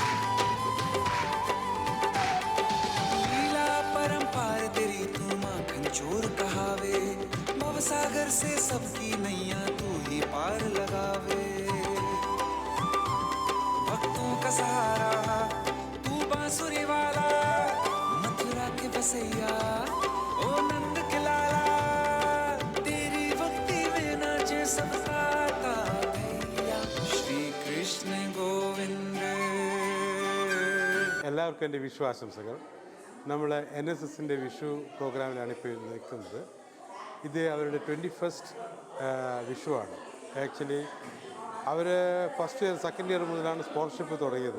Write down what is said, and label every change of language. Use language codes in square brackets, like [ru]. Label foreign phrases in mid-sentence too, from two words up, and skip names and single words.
[hi] लीला परंपार तेरी तुम से सबकी नैया तू ही पार लगावे, भक्तों का सहारा तू बांसुरी वाला, मथुरा के बसैया ओ नंद के लाला, तेरी भक्ति में नाचे सब आता भैया, श्री कृष्ण गोविंद. [ml] എല്ലാവർക്കും എൻ്റെ വിഷു ആശംസകൾ. നമ്മൾ NSSൻ്റെ വിഷു പ്രോഗ്രാമിലാണ് ഇപ്പോൾ നിൽക്കുന്നത്. ഇത് അവരുടെ 21st വിഷുവാണ്. ആക്ച്വലി അവർ [en] first year second year [ml] മുതലാണ് സ്പോൺസർഷിപ്പ് തുടങ്ങിയത്.